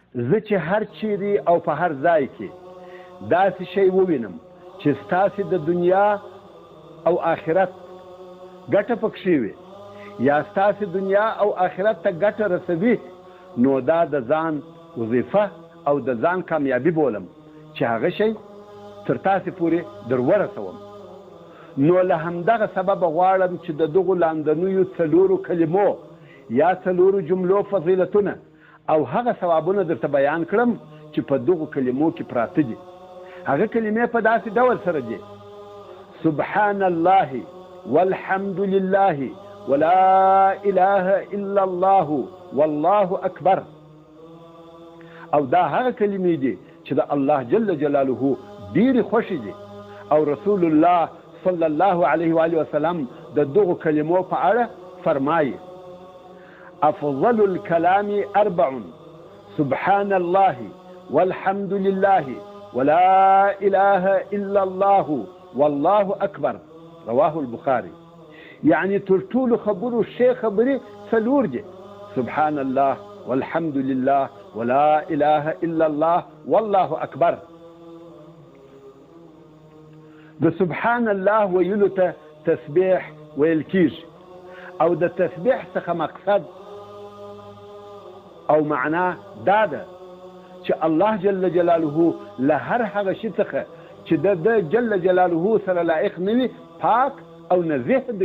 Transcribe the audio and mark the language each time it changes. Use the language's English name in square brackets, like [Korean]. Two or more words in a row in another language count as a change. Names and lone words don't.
[Pashto] زه چې هر چیرې او په هر ځای کې داسې شی ووینم چې ستاسې د دنیا او آخرت ګټه پکښې وي یا ستاسې دنیا او آخرت ته ګټه رسوي، نو دا د ځان وظیفه او د ځان کامیابي بولم چې هغه شی تر تاسې پورې در ورسوم. نو له همدغه سببه غواړم چې د دغو لاندنیو څلورو کلمو یا څلورو جملو فضیلتونه او هغه ثوابونه درته بیان کړم چې په دغو کلمو کې پراته دي. هغه کلمې په داسې ډول سره دي: [Arabic] سبحان الله والحمد لله ولا اله الا الله والله اکبر. [Pashto] او دا هغه کلمې دي چې د الله [Arabic] جل جلاله [Pashto] ډېرې خوښې دي، او رسول الله [Arabic] صلی الله علیه و آله وسلم [Pashto] د دغو کلمو په اړه فرمایي: [Arabic] افضل الكلام اربع، سبحان الله والحمد لله ولا اله الا الله والله اکبر. رواه البخاري. [Pashto] یعنی تر ټولو خبرو ښې خبرې څلور دي: [Arabic] سبحان الله والحمد لله ولا اله الا الله والله اکبر. [Pashto] د سبحان الله ویلو ته تسبیح ویل کیږي، او د تسبیح څخه مقصد او معنا دا ده چې الله [Arabic] جل جلاله [Pashto] له هر هغه شي څخه چې د [Arabic] جل جلاله [Pashto] سره لایق نه وي پاک او نزیه دی.